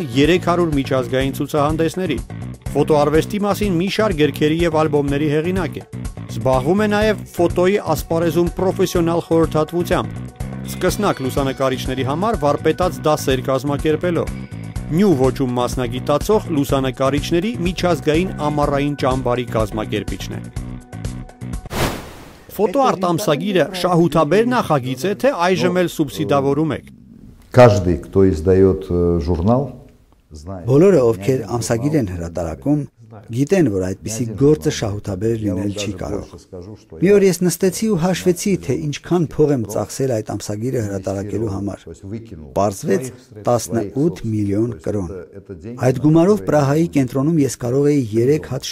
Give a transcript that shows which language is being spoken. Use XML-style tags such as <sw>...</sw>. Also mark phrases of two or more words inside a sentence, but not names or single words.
<hy>300 միջազգային ցուցահանդեսների։ Ֆոտոարվեստի մասին մի շարք գրքերի եւ ալբոմների հեղինակ է։ Զբաղվում է նաեւ ֆոտոյի ասպարեզում պրոֆեսիոնալ խորհրդատվությամբ։ Սկսնակ լուսանկարիչների համար վարպետաց դասեր կազմակերպելով։ Նյու ոճում մասնագիտացող լուսանկարիչների միջազգային ամառային ճամբարի կազմակերպիչն է։ Ֆոտոարտ ամսագիրը շահութաբեր նախագիծ է, թե այժմ էլ սուբսիդավորում եք։</hy> <ru>Каждый, кто издает журнал,</ru> <hy>Բոլորը, ովքեր ամսագիր են հրատարակում, գիտեն, որ այդպիսի գործը շահութաբեր լինել չի կարող։ Մի օր ես նստեցի ու հաշվեցի, թե ինչքան փող եմ ծախսել այդ ամսագիրը հրատարակելու համար։ Պարզվեց 18 միլիոն կրոն։ Այդ գումարով Պրահայի կենտրոնում ես կարող էի 3 հատ</hy>